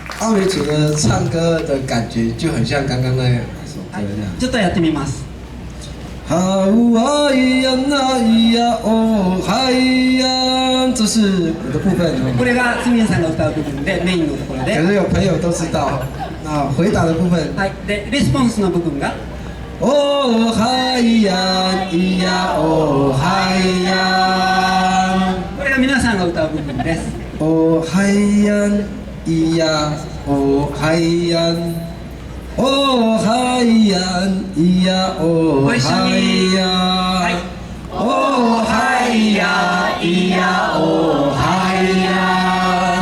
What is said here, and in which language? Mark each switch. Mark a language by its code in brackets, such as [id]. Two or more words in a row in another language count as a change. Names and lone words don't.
[zh] 阿美族的唱歌的感觉就很像刚刚那首歌那样。 [ja] ちょっとやってみます。哈呜啊咿呀那咿呀哦嗨呀， [zh] 这是我的部分。 [ja] これがスミンさんが歌う部分でメインのところで。 [zh] 可是有朋友都知道。那回答的部分。 [ja] はい。でレスポンスの部分が。哦嗨呀咿呀哦嗨呀。これが皆さんが歌う部分です。哦嗨呀咿呀哦嗨呀。哦嗨呀咿呀哦嗨呀。哦嗨呀咿呀哦嗨呀。